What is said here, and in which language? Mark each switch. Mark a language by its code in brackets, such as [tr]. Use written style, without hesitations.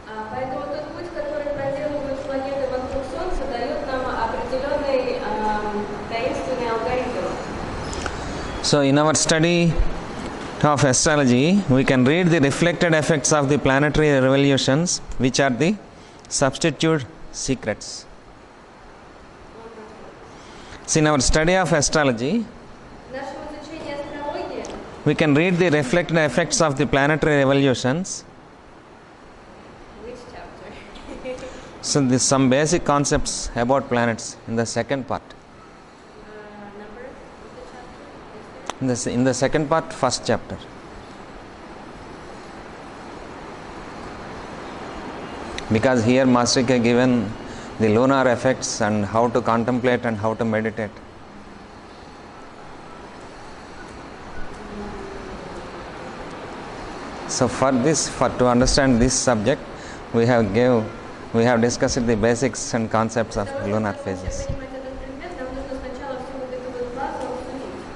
[ru] Поэтому тот путь, который проделывают планеты вокруг Солнца, дает нам определенный таинственный алгоритм. [en] So in our study of astrology, we can read the reflected effects of the planetary revolutions, which are the substitute secrets. So in our study of astrology, [ru] В нашем изучении астрологии [en] we can read the reflected effects of the planetary revolutions. Which chapter? So there's some basic concepts about planets in the second part. Number of the chapter? In the second part, first chapter. Because here Master has given the lunar effects and how to contemplate and how to meditate. So to understand this subject, we have discussed the basics and concepts of lunar phases. [ru] Понимать этот предмет, нам нужно сначала всю вот эту вот базу обсудить.